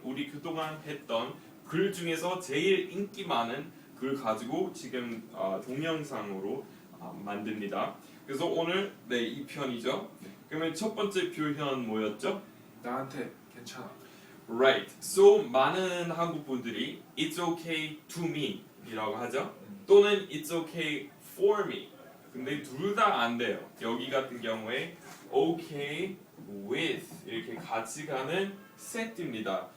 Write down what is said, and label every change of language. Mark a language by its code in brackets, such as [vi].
[ko] 우리 그동안 했던 글 중에서 제일 인기 많은 글 가지고 지금 동영상으로 만듭니다. 그래서 오늘 2편이죠. 그러면 첫 번째 표현 뭐였죠? 나한테 괜찮아. [en] Right. [ko] So 많은 한국 분들이 [en] It's okay to me [ko] 이라고 하죠. [en] 또는 It's okay for me. [ko] 근데 둘 다 안 돼요. 여기 같은 경우에 okay with 이렇게 같이 가는 세트입니다.